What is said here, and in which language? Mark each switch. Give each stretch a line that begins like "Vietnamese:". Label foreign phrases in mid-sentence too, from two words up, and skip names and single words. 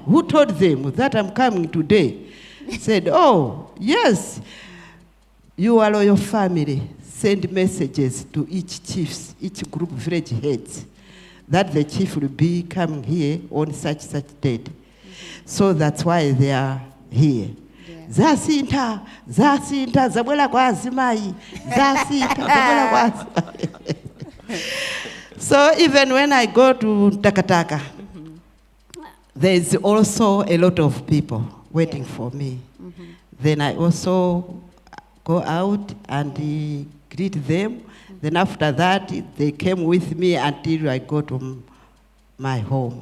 English: Who told them that I'm coming today? Said, oh, yes, you are your family. Send messages to each chiefs, each group village heads, that the chief will be coming here on such date. So that's why they are here.
Nyanja: Zasinta, zabwela kwa azimai. Zasinta, zabwela kwa azimai.
English: So even when I go to Takataka, there's also a lot of people waiting for me. Then I also go out and greet them. Then after that, they came with me until I go to my home.